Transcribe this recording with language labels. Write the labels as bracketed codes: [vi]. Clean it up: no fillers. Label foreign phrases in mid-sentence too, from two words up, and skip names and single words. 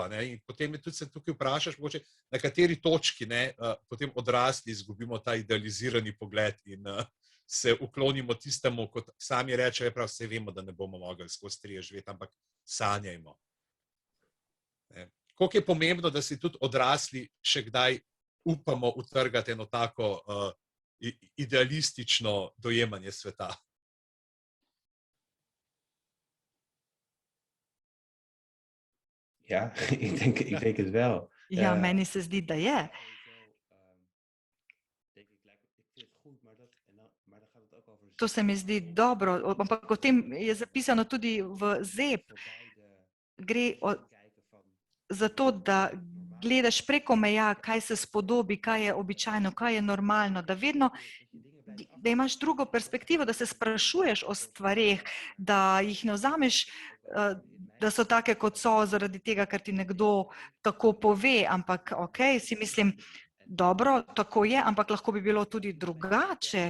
[sl] In potem tudi se tukaj vprašaš, mogoče, na kateri točki potem odrasli izgubimo ta idealizirani pogled in se uklonimo tistemu, kot sami rečejo, prav vse vemo, da ne bomo mogli skozi trije živeti, ampak sanjajmo. Koliko je pomembno, da si tudi odrasli še kdaj upamo utrgati eno tako idealistično dojemanje sveta. [nl] Ja, ik denk het wel. [sl] Ja, meni se zdi, da je. to se mi zdi dobro, ampak o tem je zapisano tudi v ZEP. Gre za to, da gledaš preko meja, kaj se spodobi, kaj je običajno, kaj je normalno, da vedno da imaš drugo perspektivo, da se sprašuješ o stvareh, da jih ne vzameš, da so take, kot so, zaradi tega, ker ti nekdo tako pove, ampak si mislim, dobro, tako je, ampak lahko bi bilo tudi drugače.